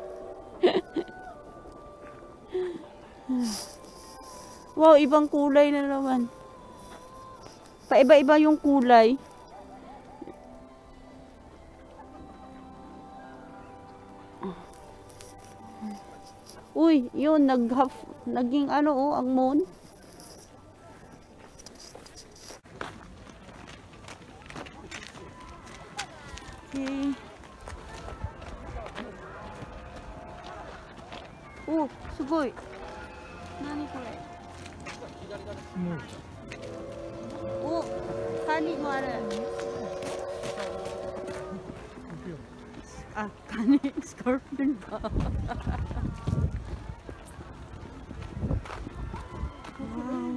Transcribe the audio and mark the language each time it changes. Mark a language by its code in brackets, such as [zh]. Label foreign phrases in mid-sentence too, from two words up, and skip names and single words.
[tl] Wow, ibang kulay na naman. Paiba-iba yung kulay. Uy, yun, naging ano, oh, ang moon. Okay. [ja] Oh, sugoi. 何これ? Oh, カニもある. [tl] Ah, kani scorpion ba? Wow.